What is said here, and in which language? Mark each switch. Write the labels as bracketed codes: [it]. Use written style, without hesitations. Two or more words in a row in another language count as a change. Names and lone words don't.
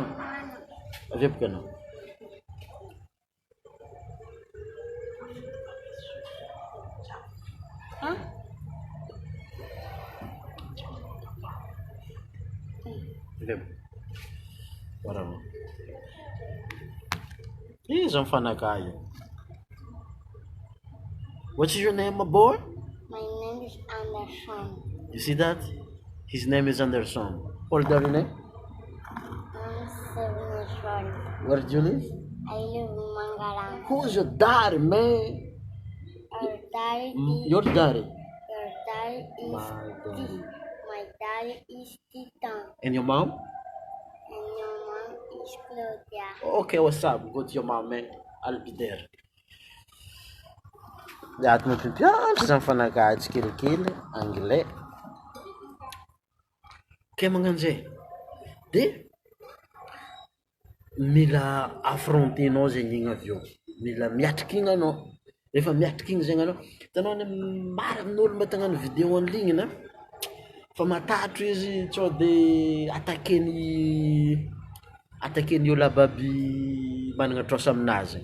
[mg] Avy boka anao. Waramo. Iza mifanaka io. [en] What is your name, my boy? My name is Anderson. You see that? His name is Anderson. What is your name? I'm 7 years old. Where do you live? I live in Mangalang. Who's your daddy, man? Our daddy Your daddy. Your daddy is My daddy. My daddy is Titan. And your mom? And your mom is Claudia. Okay, what's up? Go to your mom, man. I'll be there. [mg] Ato mampipiatra zany fanakajy kelikely anglais. Ke magnanjay. De mila affrontenao zegny igny avy eo, mila miatriky igny anao, rehefa miatriky igny zegny anao, hitanao any maro amin'olo mba tagnano vidéo [fr] en ligne [mg] na fa matahotro izy sao de atakeny olo ababy managna trôsa aminazy.